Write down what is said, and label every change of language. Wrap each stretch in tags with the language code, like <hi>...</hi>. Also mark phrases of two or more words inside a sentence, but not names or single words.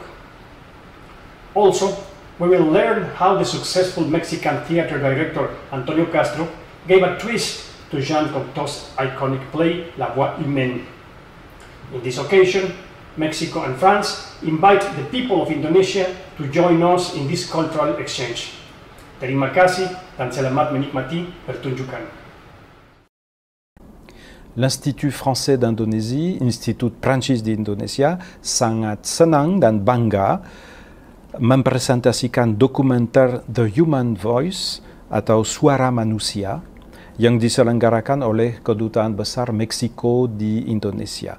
<en>Also, we will learn how the successful Mexican theater director Antonio Castro gave a twist to Jean Cocteau's iconic play La Voix Humaine. In this occasion, Mexico and France invite the people of Indonesia to join us in this cultural exchange.</en> <id>Terima kasih dan selamat menikmati pertunjukan. L'Institut Français d'Indonésie, Institut Prancis di Indonesia, sangat senang dan bangga mempresentasikan dokumenter The Human Voice atau Suara Manusia yang diselenggarakan oleh Kedutaan Besar Meksiko di Indonesia.</id>